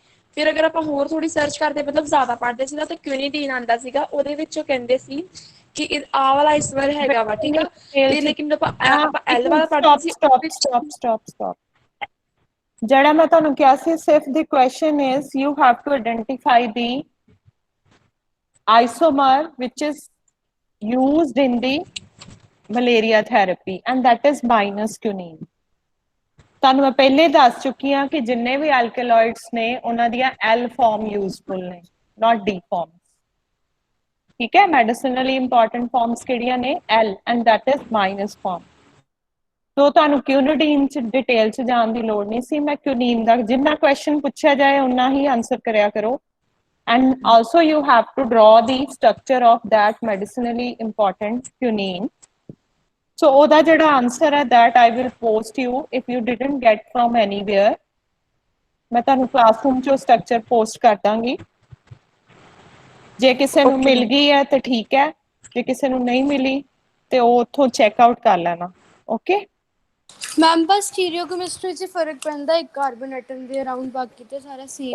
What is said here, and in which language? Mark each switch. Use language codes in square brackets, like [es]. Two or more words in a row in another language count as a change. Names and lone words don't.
[pa] ਫਿਰ ਅਗਰ ਆਪਾਂ ਹੋਰ ਥੋੜੀ ਸਰਚ ਕਰਦੇ ਮਤਲਬ ਜ਼ਿਆਦਾ ਪੜ੍ਹਦੇ ਸੀ ਨਾ ਤਾਂ ਕਿਊਨੀਡੀਨ ਆਉਂਦਾ ਸੀਗਾ, ਉਹਦੇ ਵਿੱਚ ਉਹ ਕਹਿੰਦੇ ਸੀ ਕਿ ਆਹ ਵਾਲਾ ਆਈਸੋਮਰ ਹੈਗਾ ਵਾ, ਠੀਕ ਆ। ਤੇ ਲੇਕਿਨ ਆਪਾਂ ਐਲ ਵਾਲਾ ਪੜ੍ਹਦੇ ਸੀ [en] ਸਟਾਪ। [pa] ਜਿਹੜਾ ਮੈਂ ਤੁਹਾਨੂੰ ਕਿਹਾ ਸੀ, ਸਿਰਫ [en] the question is you have to identify the isomer which is used in the malaria therapy, and that is minus quinine. [pa] ਤੁਹਾਨੂੰ ਮੈਂ ਪਹਿਲੇ ਦੱਸ ਚੁੱਕੀ ਹਾਂ ਕਿ ਜਿੰਨੇ ਵੀ ਐਲਕਲੋਇਡਸ ਨੇ ਉਹਨਾਂ ਦੀਆਂ ਐਲ ਫਾਰਮ ਯੂਜ਼ਫੁਲ ਨੇ, [en] not D form. [pa] ਠੀਕ ਹੈ, [en] medicinally important forms [pa] ਕਿਹੜੀਆਂ ਨੇ? [en] L, and that is minus form. [pa] तो ਤੁਹਾਨੂੰ ਕਿਊਨਿਡੀਨ ਚ ਡਿਟੇਲ ਚ ਜਾਣ ਦੀ ਲੋੜ ਨਹੀਂ ਸੀ। ਮੈਂ ਕਿਊਨੀਨ ਦਾ ਜਿੰਨਾ ਕੁਐਸਚਨ ਪੁੱਛਿਆ ਜਾਏ ਉਨਾ ਹੀ ਆਨਸਰ ਕਰਿਆ ਕਰੋ, [en] and also you have to draw the structure of that medicinally important quinine. So [pa] ਉਹਦਾ ਜਿਹੜਾ ਆਨਸਰ ਹੈ [en] that I will post you if you didn't get from anywhere. [pa] ਮੈਂ ਤੁਹਾਨੂੰ ਕਲਾਸਰੂਮ ਚੋਂ ਸਟਰਕਚਰ ਪੋਸਟ ਕਰ ਦਾਂਗੀ। ਜੇ ਕਿਸੇ ਨੂੰ ਮਿਲ ਗਈ ਹੈ ਤੇ ਠੀਕ ਹੈ, ਜੇ ਕਿਸੇ ਨੂੰ ਨਹੀਂ ਮਿਲੀ ਤੇ ਉਹ ਉੱਥੋਂ [en] check out [pa] ਕਰ ਲੈਣਾ। ਓਕੇ ਮੈਮ ਬਸ ਸਟੀਰੀਓਕੈਮਿਸਟਰੀ 'ਚ ਫਰਕ ਪੈਂਦਾ ਇੱਕ ਕਾਰਬਨ ਐਟਮ ਦੇ ਅਰਾਊਂਡ, ਬਾਕੀ ਤੇ ਸਾਰਾ ਸੇਮ